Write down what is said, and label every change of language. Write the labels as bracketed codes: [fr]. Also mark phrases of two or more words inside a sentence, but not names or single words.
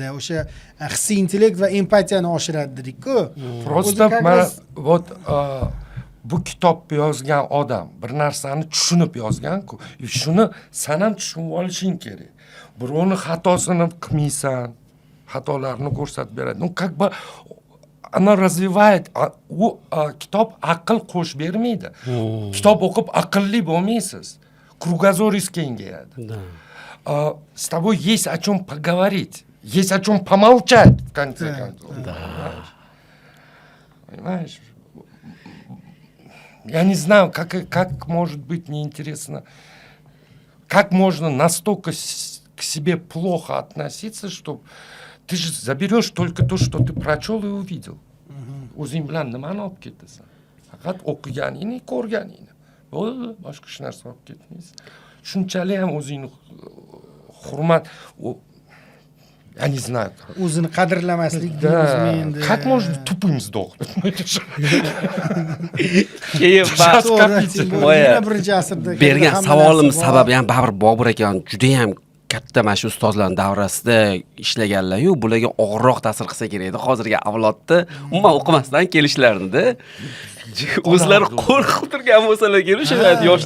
[uz] O'sha hissiy intellekt va empatiyani oshiradi dedik-ku. Просто mana вот bu kitobni yozgan odam bir narsani tushunib yozgan-ku. Shuni sen ham tushunib olishing kerak. Birovni xatosini qilmaysan. Xatolarini ko'rsatib beradi. [ru] Ну, как бы она развивает, [uz] kitob aql qo'shib bermaydi. Kitob o'qib aqlli bo'lmaysiz. Кругозоринgiz kengayadi. [ru] С тобой есть о чем поговорить, есть о чем помолчать в конце концов. Понимаешь? Я не знаю, как может быть неинтересно, как можно настолько к себе плохо относиться, что ты же заберешь только то, что ты прочел и увидел. [uz] O'zing bilan nimani olib ketasan? Faqat o'qiganingni, ko'rganingni. Bo'ldi, boshqa hech narsa olib ketmaysiz. Shunchalik ham o'zingni hurmat, [ru] я не знаю. [uz] O'zini qadrlamaslik deymizmi endi? [ru] Как можно тупым сдохнуть? Ну, это же... [uz] Keyin Yana birinchi asrda bergan savolimiz sababi ham baribir Bobur aka juda ham katta mana shu ustozlar davrasida ishlaganlar-yu, bularga og'irroq ta'sir qilsa kerak edi. Hozirgi avlodda umuman o'qimasdan kelishlarini-da. O'zlari qo'rqib turgan bo'lsalar kerak o'sha yoshlik.